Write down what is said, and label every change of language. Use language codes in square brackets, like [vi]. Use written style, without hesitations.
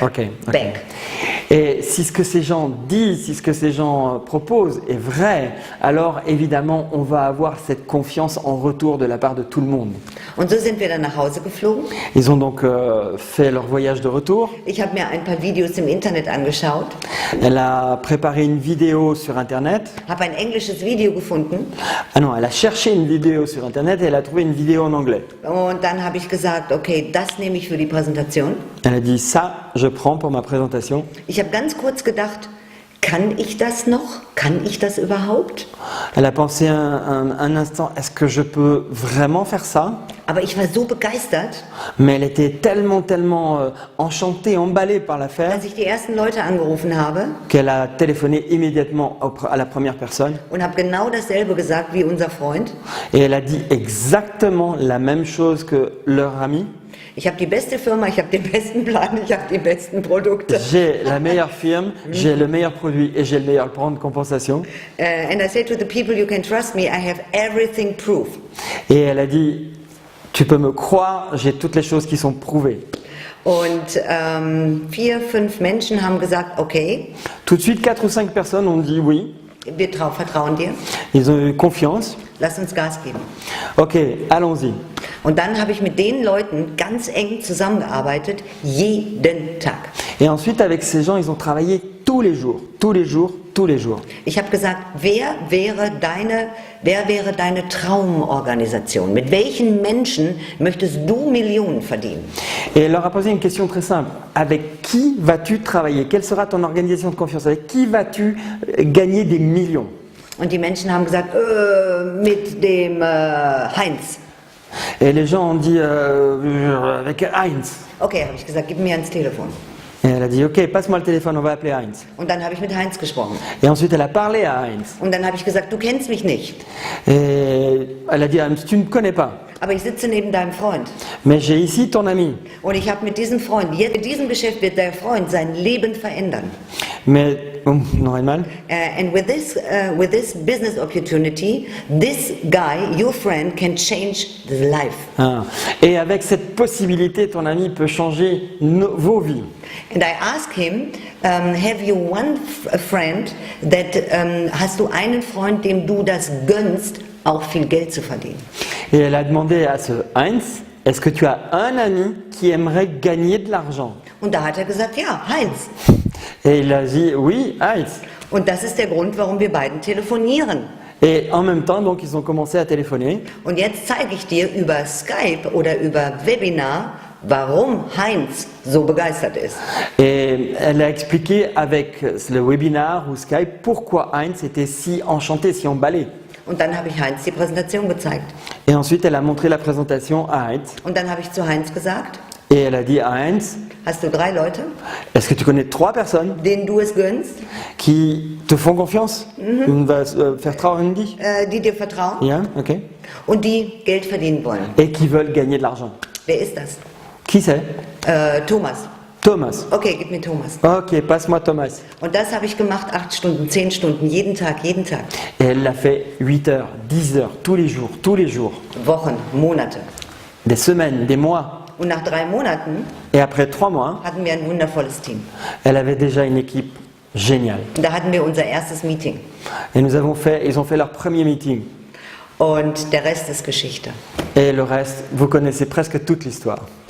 [en] Okay. Back. [fr] Et si ce que ces gens disent, si ce que ces gens proposent est vrai, alors évidemment on va avoir cette confiance en retour de la part de tout le monde. [de] Und so sind wir dann nach Hause geflogen. [fr] Ils ont donc fait leur voyage de retour. [de] Ich habe mir ein paar Videos im Internet angeschaut. [fr] Elle a préparé une vidéo sur Internet. [de] Habe ein englisches Video gefunden. [fr] Ah non, elle a cherché une vidéo sur Internet et elle a trouvé une vidéo en anglais. [de] Und dann habe ich gesagt, okay, das nehme ich für die Präsentation. [fr] Elle a dit ça, je prends pour ma présentation. [de] Ich habe ganz kurz gedacht, kann ich das noch? Kann ich das überhaupt? [fr] Elle a pensé un instant, est-ce que je peux vraiment faire ça? [de] Aber ich war so begeistert, [fr] Mais elle était tellement enchantée, emballée par l'affaire, [de] dass ich die ersten Leute angerufen habe [fr] qu'elle a téléphoné immédiatement à la première personne. [de] und habe genau dasselbe gesagt wie unser Freund. [fr] Et elle a dit exactement la même chose que leur ami. [de] Ich habe die beste Firma, ich habe den besten Plan, ich habe die besten Produkte. [fr] J'ai la meilleure firme, j'ai le meilleur produit et j'ai le meilleur plan de compensation. [en] And I say to the people, you can trust me, I have everything proof. [fr] Et elle a dit, tu peux me croire, j'ai toutes les choses qui sont prouvées. [de] Und 4, 5 Menschen haben gesagt, okay, [fr] Tout de suite, 4 ou 5 personnes ont dit oui. [de] wir vertrauen dir, [fr] Ils ont eu confiance. [de] lass uns Gas geben. [fr] Ok, allons-y. [de] Und dann habe ich mit den Leuten ganz eng zusammengearbeitet, jeden Tag. [fr] Et ensuite, avec ces gens, ils ont travaillé tous les jours, tous les jours, tous les jours. [de] Ich habe gesagt, wer wäre deine Traumorganisation? Mit welchen Menschen möchtest du Millionen verdienen? [fr] Et elle leur a posé une question très simple. Avec qui vas-tu travailler? Quelle sera ton organisation de confiance? Avec qui vas-tu gagner des millions? [de] Und die Menschen haben gesagt, mit dem Heinz. [fr] Et les gens ont dit avec Heinz. [de] Okay, habe ich gesagt, gib mir ans Telefon. [fr] Et elle a dit, ok, passe-moi le téléphone, on va appeler Heinz. [de] Und dann habe ich mit Heinz gesprochen. [fr] Et ensuite, elle a parlé à Heinz. [de] Und dann habe ich gesagt, du kennst mich nicht, [fr] Et elle a dit à Heinz, tu ne me connais pas, [de] aber ich sitze neben deinem Freund. [fr] mais j'ai ici ton ami. [de] Und ich habe mit diesem Freund, jetzt in diesem Geschäft wird der Freund sein Leben verändern. [fr] Mais, [de] noch einmal. [en] And with this business opportunity, this guy, your friend, can change the life. Ah. [fr] Et avec cette possibilité, ton ami peut changer vos vies. [en] And I asked him, have you one friend that, [de] hast du einen Freund, dem du das gönnst, auch viel Geld zu verdienen? [fr] Et elle a demandé à ce Heinz, est-ce que tu as un ami qui aimerait gagner de l'argent? [de] Und da hat er gesagt, ja, Heinz. [fr] Et il a dit, oui, Heinz. [de] Und das ist der Grund, warum wir beiden telefonieren. [fr] Et en même temps, donc, ils ont commencé à téléphoner. [de] Und jetzt zeige ich dir über Skype oder über Webinar, warum Heinz so begeistert ist. [fr] Et elle a expliqué avec le webinar ou Skype pourquoi Heinz était si enchanté, si emballé. [de] Und dann habe ich Heinz die Präsentation gezeigt. [fr] Et ensuite, elle a montré la présentation à Heinz. [de] Und dann habe ich zu Heinz gesagt, [fr] Et elle a dit à Heinz, [de] hast du 3 Leute, [fr] est-ce que tu connais 3 personnes [de] denen du es gönnst, [fr] qui te font confiance? On va faire [de] trauen die? die dir vertrauen Ja, ok. und die Geld verdienen wollen? [fr] Et qui veulent gagner de l'argent. [de] Wer ist das? [fr] Qui c'est? Thomas. Thomas. [de] Okay, gib mir Thomas. [fr] Ok, passe-moi Thomas. [de] Und das habe ich gemacht, 8 Stunden, 10 Stunden, jeden Tag, jeden Tag. [fr] Et elle l'a fait 8 heures, 10 heures, tous les jours, tous les jours. [de] Wochen, Monate. [fr] Des semaines, des mois. [de] Und nach 3 Monaten [fr] Et après 3 mois, [de] hatten wir ein wundervolles Team. [fr] elle avait déjà une équipe géniale. [de] Und da hatten wir unser erstes Meeting. [fr] Et ils ont fait leur premier meeting. [de] Und der Rest ist Geschichte. [fr] Et le reste, vous connaissez presque toute l'histoire.